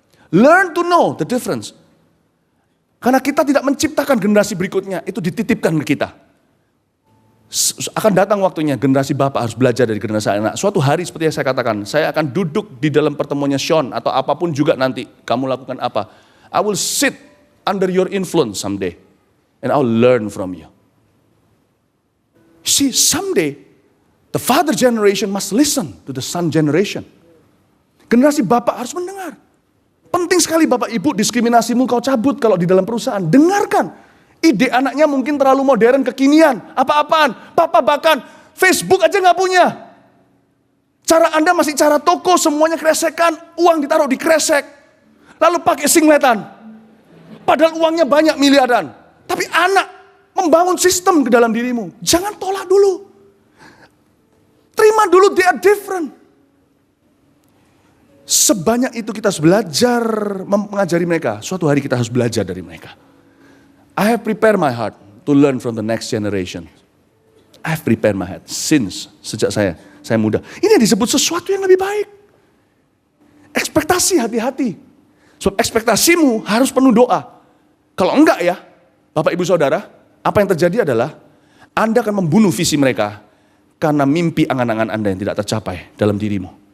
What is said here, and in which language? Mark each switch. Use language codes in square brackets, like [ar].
[en] Learn to know the difference. [id] Karena kita tidak menciptakan generasi berikutnya. Itu dititipkan ke kita. Akan datang waktunya generasi bapak harus belajar dari generasi anak. Suatu hari seperti yang saya katakan, saya akan duduk di dalam pertemuannya Sean atau apapun juga nanti kamu lakukan apa. [en] I will sit under your influence someday and I'll learn from you. See, someday the father generation must listen to the son generation. [id] Generasi bapak harus mendengar. Penting sekali Bapak Ibu, diskriminasimu kau cabut kalau di dalam perusahaan. Dengarkan. Ide anaknya mungkin terlalu modern, kekinian, apa-apaan. Papa bahkan Facebook aja nggak punya. Cara Anda masih cara toko, semuanya kresekan, uang ditaruh di kresek. Lalu pakai singletan. Padahal uangnya banyak miliaran. Tapi anak membangun sistem ke dalam dirimu. Jangan tolak dulu. Terima dulu, [en] they are different. [id] Sebanyak itu kita harus belajar mengajari mereka. Suatu hari kita harus belajar dari mereka. [en] I have prepared my heart to learn from the next generation. I have prepared my heart [id] sejak saya muda. Ini yang disebut sesuatu yang lebih baik. Ekspektasi, hati-hati. Sebab ekspektasimu harus penuh doa. Kalau enggak ya, Bapak Ibu Saudara, apa yang terjadi adalah Anda akan membunuh visi mereka karena mimpi angan-angan Anda yang tidak tercapai dalam dirimu.